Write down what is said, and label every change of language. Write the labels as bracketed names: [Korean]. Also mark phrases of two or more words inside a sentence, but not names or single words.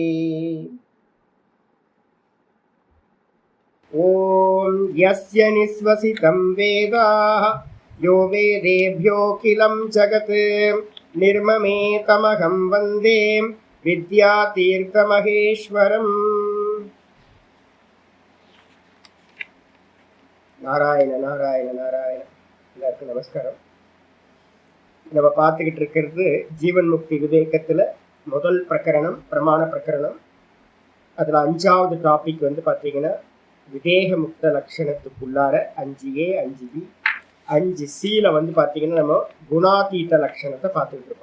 [Sanskrit] ॐ यस्य निःश्वसितं वेदाः यो वेदेभ्योऽखिलं जगत् निर्ममेतमहं वन्दे विद्यातीर्थमहेश्वरम्। [Tamil] நாராயண நாராயண நாராயண. எல்லாருக்கும் நமஸ்காரம். நம்ம பார்த்துக்கிட்டு இருக்கிறது ஜீவன் முக்தி விவேகத்தில் முதல் பிரகரணம் பிரமாண பிரகரணம். அதில் 5வது டாபிக் வந்து பார்த்தீங்கன்னா விதேக முக்த லட்சணத்துக்குள்ளார 5A 5B 5Cல வந்து பார்த்தீங்கன்னா நம்ம குணாதீத லட்சணத்தை பார்த்துக்கிட்டு இருக்கோம்.